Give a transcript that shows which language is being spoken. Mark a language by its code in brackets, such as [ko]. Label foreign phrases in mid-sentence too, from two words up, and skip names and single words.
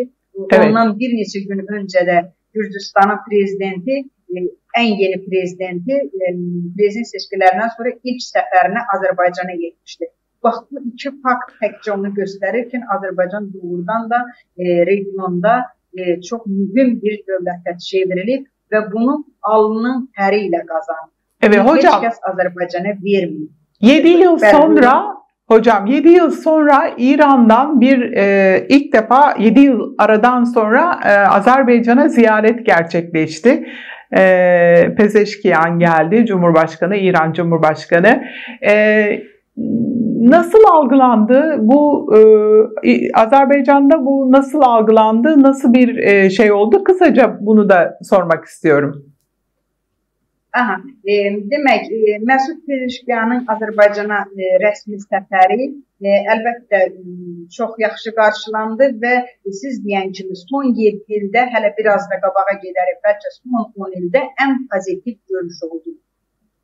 [az] Ondan bir neçə gün öncə də Gürcüstanın prezidenti, ən yeni prezidenti prezident seçkilərindən sonra ilk səfərini Azərbaycana getmişdi. Bax, bu iki fakt təkcə onu göstərir ki, Azərbaycan doğrudan da regionda çox mühüm bir dövlətə çevrilib və bunu alnının təri ilə qazanır. [tr] Evet, hocam, [az] heç kəs Azərbaycana vermir. [tr] 7 yıl sonra hocam 7 yıl sonra İran'dan ilk defa 7 yıl aradan sonra Azerbaycan'a ziyaret gerçekleşti. Pezeşkiyan geldi, Cumhurbaşkanı, İran Cumhurbaşkanı. Nasıl algılandı bu Azerbaycan'da bu nasıl algılandı, nasıl bir şey oldu? Kısaca bunu da sormak istiyorum. [az] Demək, Məsud Pezeşkiyanın Azərbaycana rəsmi səfəri əlbəttə çox yaxşı qarşılandı və siz deyən kimi son 7 ildə, hələ biraz da qabağa gedərək, bəlkə son 10 ildə ən pozitiv görüş oldu.